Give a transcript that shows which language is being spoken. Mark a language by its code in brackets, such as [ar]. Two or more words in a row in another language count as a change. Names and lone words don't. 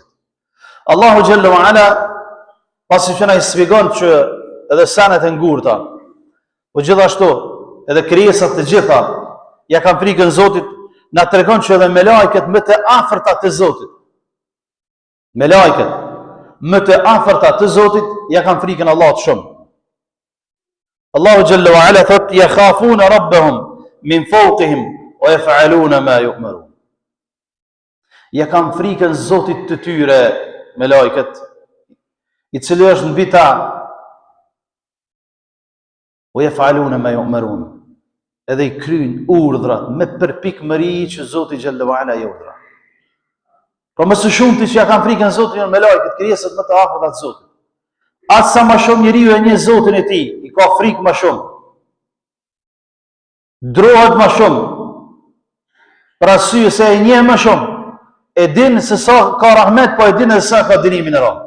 [sq] Allahu Xhallahu Ala pasi që na i shpjegon që edhe sanet e ngurta, po gjithashtu edhe krijesat të gjitha ja kanë frikën Zotit, na tregon që edhe melajket më të afërta të Zotit, melajket më të afërta të Zotit ja kanë frikën Allahut shumë. [ar] الله جل وعلا thot: يخافون ربهم من فوقهم ويفعلون ما يؤمرون." [sq] Ja kanë frikën Zotit të tyre melajket, i cili është mbi ta, [ar] ويفعلون ما يؤمرون, [sq] edhe i kryjnë urdhrat me përpikmëri që Zoti [ar] جل وعلا [sq] i urdhra. Pra më së shumti që ja kanë frikën Zotit janë melajket, krijesat më të afërta të Zotit. Atë sa më shumë njeriu e njeh Zotin e tij, i ka frikë më shumë, drohet më shumë, për arsye se e njeh më shumë, e din se sa ka rahmet, po e din se sa ka dënimin e rrallë.